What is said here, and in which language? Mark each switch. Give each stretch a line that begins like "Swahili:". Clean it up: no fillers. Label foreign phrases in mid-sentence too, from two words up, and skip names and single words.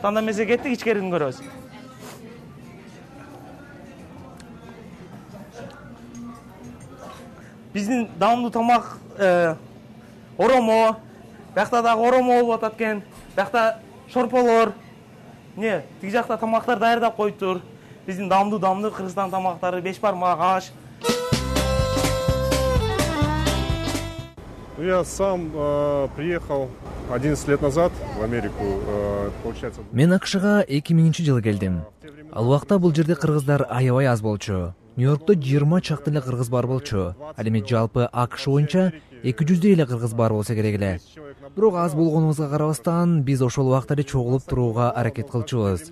Kyrgyz: Анда эмесе кеттик, ичкерини көрөбүз. Биздин даамдуу тамак оромо. Биякта дагы оромо болуп атат экен. Биякта шорполор. Тиги жакта тамактар даярдап коюптур. Биздин даамдуу Кыргызстан тамактары, беш бармак, аш.
Russian: Я сам приехал 11 лет назад в Америку, получается.
Kyrgyz: Мен АКШга 2000-жылы келдим. Ал убакта бул жерде кыргыздар аябай аз болчу. Нью-Йоркто 20 чакты эле кыргыз бар болчу. Ал эми жалпы АКШ боюнча 200 эле кыргыз бар болсо керек эле. Бирок аз болгонубузга карабастан, биз ошол убакта эле чогулуп турууга аракет кылчубуз.